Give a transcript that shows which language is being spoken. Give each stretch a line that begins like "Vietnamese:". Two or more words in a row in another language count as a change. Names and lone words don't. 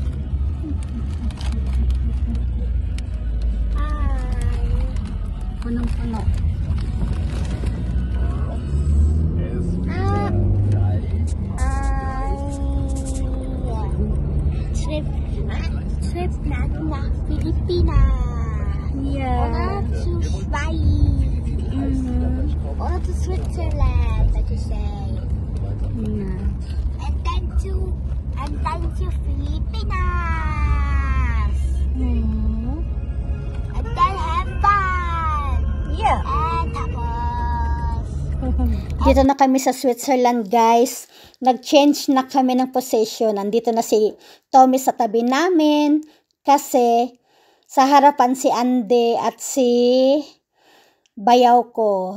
Filipino: Hi! Punong-puno. Trip natin nach Pilipinas. Yeah.
German: Oder zu Schweiz.
English: Oder to Switzerland, like you say. Yeah. And then to Pilipinas. And then have fun. Yeah.
Filipino: And tapos. Dito na kami sa Switzerland, guys. Nag-change na kami ng position. Nandito na si Tommy sa tabi namin kasi sa harapan si Ande at si bayaw ko.